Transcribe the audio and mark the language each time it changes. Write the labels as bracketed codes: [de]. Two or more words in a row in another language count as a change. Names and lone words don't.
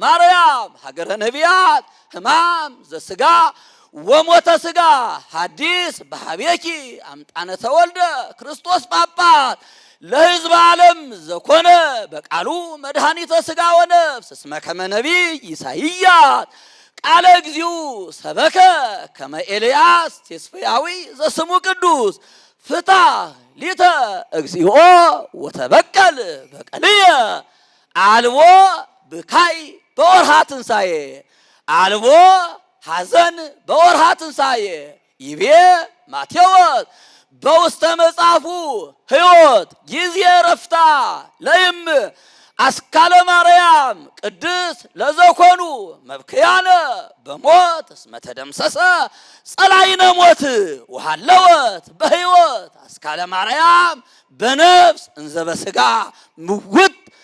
[gez] ሀገረ ነቢያት ሕማም ዘሥጋ ወሞተ ሥጋ ሐዲስ በሀቤኪ አምጣነ ተወልደ ክርስቶስ ጳጳስ ለሕዝብ ዓለም ዘኮነ በቃሉ መድኃኒተ ሥጋ ወነፍስ እስመ ከመ ነቢይ ኢሳይያስ ቃለ እግዚኡ ሰበከ ከመ ኤልያስ ቴስፍያዊ ዘስሙ ቅዱስ ፍታሕ ሊተ እግዚኦ ወተበቀል በቀልየ አልቦ ብካይ በወርኃ ትንሣኤ አልቦ ሐዘን በወርኃ ትንሣኤ ይቤ ማቴዎስ በውስተ መጽሐፉ ሕይወት ጊዜ ረፍታ ለይም አስካለ ማርያም ቅድስ ለዘኮኑ መብክያነ በሞት እስመ ተደምሰሰ ጸላይነ ሞት ወሃለወት በሕይወት አስካለ ማርያም በነፍስ እንዘ በሥጋ ምውት